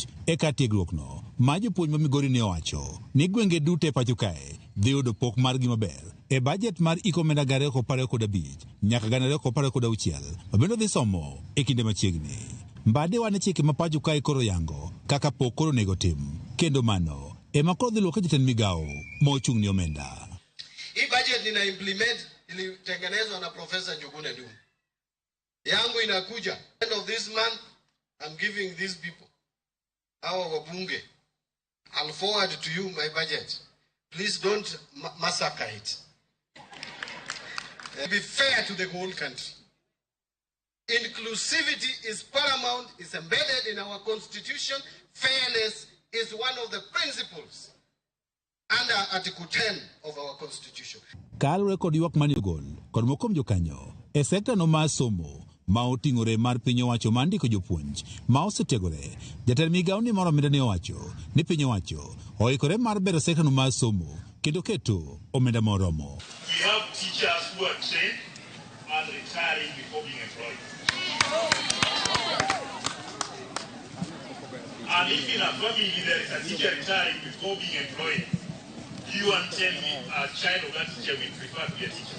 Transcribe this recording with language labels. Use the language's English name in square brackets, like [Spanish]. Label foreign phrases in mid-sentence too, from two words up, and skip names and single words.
[Luo (Kenya and Tanzania)] Eka tiegruok no ma jopuonj ma Migori ne owacho ni gwenge duto e pacho kae dhi yudo pok margi maber e budget mar iko omenda 2025 nyaka 2026 ma bende dhi somo e kinde machiegni. Mbadi wane chike ma pacho kae koro yango kaka pok koro nego tim kendo mano ema koro dhi luoko jatend migawo ma ochung' ni omenda. [Swahili] Hii budget nina implement ilitengenezwa na Professor Njuguna Ndung'u. Yangu inakuja. [English] End of this month, I'm giving these people, our wabunge, I'll forward to you my budget. Please don't massacre it. Be fair to the whole country. Inclusivity is paramount, is embedded in our constitution. Fairness is one of the principles under Article 10 of our constitution. [Luo (Kenya and Tanzania)] Kalure kod ywak manigol kod mokom jokanyo e sekta no mar somo ma oting'ore mar piny owacho ma ndiko jopuonj ma osetiegore. Jatend migawo ni mar omenda ne owacho ni piny owacho oikore mar bero sekta no mar somo kendo keto omenda moromo. [English] We have teachers who are trained and retiring before being employed. And if in a family there is a teacher retiring before being employed, you and tell me a child of that teacher will prefer to be a teacher.